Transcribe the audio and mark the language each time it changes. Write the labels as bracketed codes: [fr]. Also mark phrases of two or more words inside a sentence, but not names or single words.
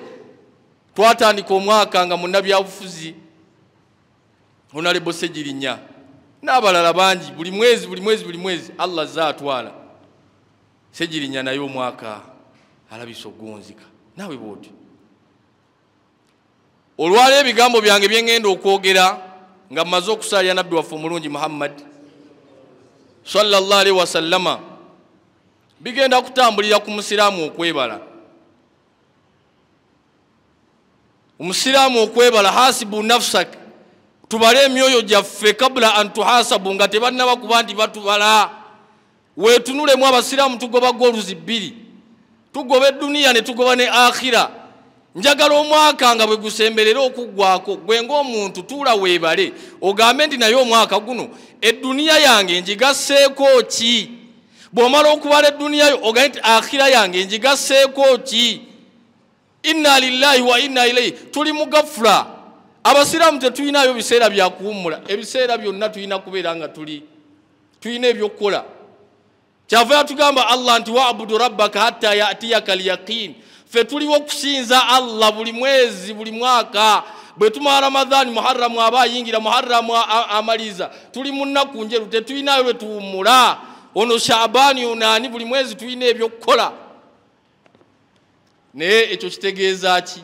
[lg] Twatandika omwaka nga munnabyabufuzi Honorable Ssegirinya n'abalala bangi, buli mwezi Allah zaatwala. Ssegirinya naye omwaka alabisa ogunzika. Naawe bw'oti. Olwaleero ebigambo byange bye ngenda okwogera nga mazo kusali ya nabbi waffe omulungi Muhammad [ar] صلى الله عليه وسلم [lg] bigenda kutambulira ku musiraamu okwebala. Omusiraamu okwebala [ar] حاسب نفسك, [lg] tubale emyoyo gyaffe [ar] قبل أن تحاسبوا [lg] nga tebannaba kuba nti batubala. Wetunulemu abasiraamu tugoba goluzi bbiri, tugoba eduniya ne tugoba ne akhira. Njagala omwaka nga bwe gusemberera okuggwako gwe ng'omuntu tuula weebale ogambe nti naye omwaka guno eduniya yange njigasseeko ki? Bw'omala okubala eduniya yo ogambe nti akhira yange njigasseeko ki? [ar] إنا لله وإنا إليه. [lg] Tuli mugafula. Abasiraamu tetulinayo biseera bya kuwummula. Ebiseera byonna tulina kubeera nga tulina ebyokukola. Kyava yatugamba Allah nti [ar] واعبد ربك حتى يأتيك اليقين. [lg] Fe tuliwo okusinza Allah buli mwezi buli mwaka. Bwe tumala Ramadhani Muharram aba yingira Muharram amaliza. Tuli mu nnaku njeru tetulinayo lwe tuwummula. Ono Shaabani onani buli mwezi tulina ebyokukola. Naye ekyo kitegeeza ki?